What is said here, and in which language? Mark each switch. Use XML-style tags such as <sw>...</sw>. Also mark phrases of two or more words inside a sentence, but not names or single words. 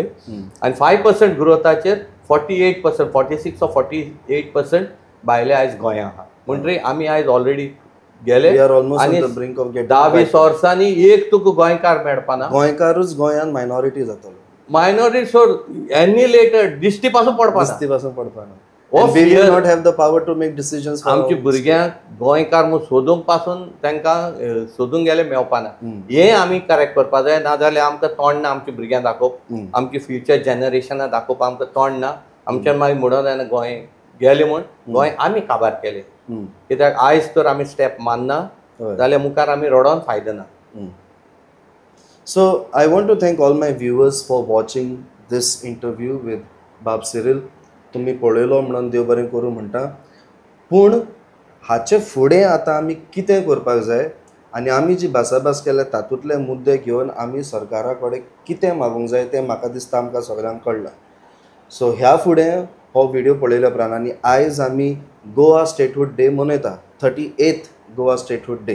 <kok>आनी 5% ग्रोथाचेर 48% 46 or 48% भायले आयज गोंया आहा. म्हणटरी आमी आयज ऑलरेडी गेले आनी 10-20 वर्सांनी एक तुका गोंयकार मेळपाना. गोंयकारूच गोंयान मायनॉरिटी जातलो. मायनॉरिटी सोड एनिलेटेड दिश्टी पासून पडपाना.</kok> <en>We will not have the power to make decisions.</en> <kok>आमची भुरग्यांक गोंयकार म्हूण सोदूंक पासून तांकां सोदूंक गेले मेळपाना. हें आमी करेक्ट करपा जाय. नाजाल्यार आमकां तोंड ना आमच्या भुरग्यांक दाखोवप, आमची</kok> <en>future generation</en> <kok>दाखोवप आमकां तोंड ना. आमच्यान मागीर म्हणून जायना गोंय गेले म्हूण गोंय आमी काबार केलें. कित्याक आयज तर आमी स्टेप मानना जाल्यार मुखार आमी रडोन फायदो ना.</kok> <en>So I want to thank all my viewers for watching this interview with बाब सिरील.</en> <kok>तुम्ही पळयलो म्हणून देव बरें करूं म्हणटा. पूण हाचे फुडें आतां आमी कितें करपाक जाय आनी आमी जी भासाभास केल्या तातूंतले मुद्दे घेवन आमी सरकारा कडेन कितें मागूंक जाय तें म्हाका दिसता आमकां सगळ्यांक कळ्ळां. सो ह्या फुडें हो व्हिडिओ पळयल्या उपरांत आनी आयज आमी गोवा स्टेटहूड डे मनयता, 38th गोवा स्टेटहूड डे.</kok>